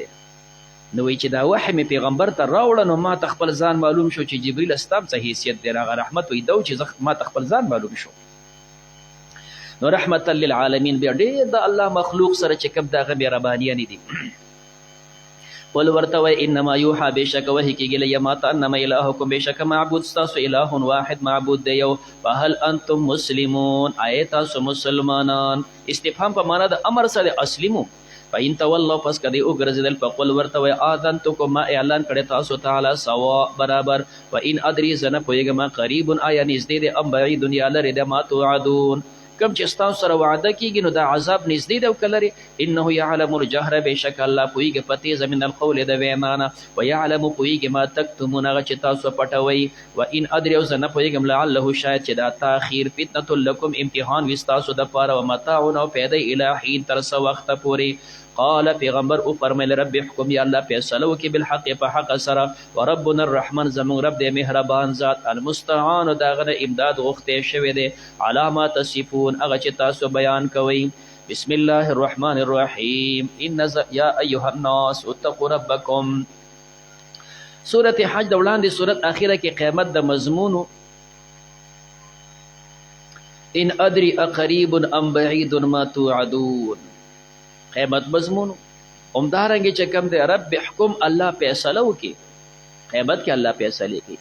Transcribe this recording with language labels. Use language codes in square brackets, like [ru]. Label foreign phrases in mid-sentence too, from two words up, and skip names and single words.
[ps] نو وایي چې دا وحی مې پیغمبر ته راوړه نو ما ته خپل ځان معلوم شو چې جبریل ستا څه حیثیت دی، هغه رحمت وایي دا چې ما ته خپل ځان معلوم شو. نو [ar] رحمتا للعالمین [ps] بیا ډېر د الله مخلوق سره چې کوم د هغه مهربانیانې دي. قل ورته وایي [ar] انما یوحا [ps] بېشکه وحی کېږي له ما ته [ar] انما الهکم [ps] بېشکه معبود ستاسو [ar] اله واحد [ps] معبود دی یو. [ar] فهل انتم مسلمون، [ps] آیا تاسو مسلمانان؟ استفهام په معنا د امر سره اسلمو. [ar] فإن تولوا [ps] پس کدی وګرځیدل فقل ورته وایي آذنتکم ما اعلان کړی تاسو تعالی سوا برابر. [ar] وإن ادري [ps] زه نه پوهېږم قریب آیا نږدې دی [ar] ام بعید [ps] یا لرې دی [ar] ما توعدون، [ps] کم چې ستاسو سره وعده کېږي نو دا عذاب نږدې دی او که لرې. [ar] انه یعلم الجهر [ps] بېشک الله پوهېږي په تیزه [ar] من القول [ps] د وینا نه، ویعلم پوهېږي [ar] ما تکتمون [ps] هغه چې تاسو پټوئ. [ar] وإن ادري [ps] او زه نه پوهېږم لعله شاید چې دا تاخیر [ar] فتنة لکم [ps] امتحان وي ستاسو دپاره، ومتاع او فایده [ar] الی حین [ps] تر څه وخته پورې. قال پیغمبر او فرمیل [ar] رب حکم [ps] یا الله فیصله وکړي بالحق په حق سره. [ar] وربنا الرحمن [ps] زموږ رب دی مهربان ذات، المستعان د هغه نه امداد غوښتی شوی دی، [ar] علی ما تصفون [ps] هغه چې تاسو بیان کوئ. [ar] بسم الله الرحمن الرحیم یا ایها الناس اتقوا ربکم. [ps] سورة حج د وړاندې سورت اخیره کې قیامت د مضمونو [ar] ان ادري اقریب ام بعید ما توعدون، [ps] قیامت مضمون همدارنګه چې کوم دی [ar] رب احکم [ps] الله فیصله وکي قیامت کې الله فیصله کوي.